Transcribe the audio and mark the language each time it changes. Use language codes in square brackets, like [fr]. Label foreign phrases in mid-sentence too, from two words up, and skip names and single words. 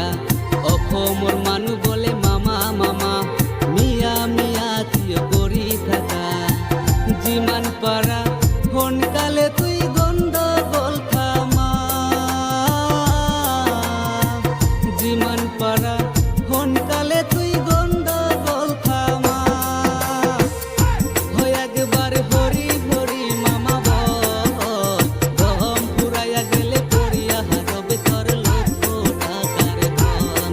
[as] অসমর মানু বলে মামা মামা মিয়া মিয়া কিও করি থাকা। যিমান পারা সোনকালে তুই গণ্ডগোল থামা, যিমান পারা সোনকালে তুই গণ্ডগোল থামা। [bn] হয় একবার হরি হরি মামা বল, দম ফুরাইয়া গেলে পড়িয়া হারবে তোর লক্ষ টাকার ধন।